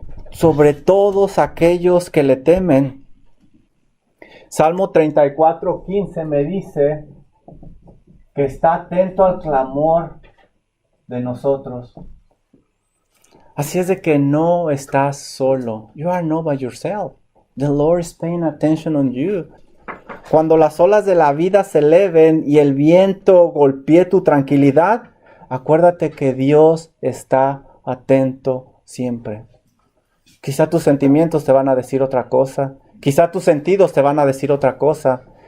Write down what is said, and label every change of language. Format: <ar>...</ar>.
<es>Sobre todos aquellos que le temen. Salmo 34:15 me dice que está atento al clamor de nosotros. Así es de que no estás solo.</es> <en>You are not by yourself. The Lord is paying attention on you.</en> <es>Cuando las olas de la vida se eleven y el viento golpee tu tranquilidad, acuérdate que Dios está atento siempre. Quizá tus sentimientos te van a decir otra cosa. Quizá tus sentidos te van a decir otra cosa.</es>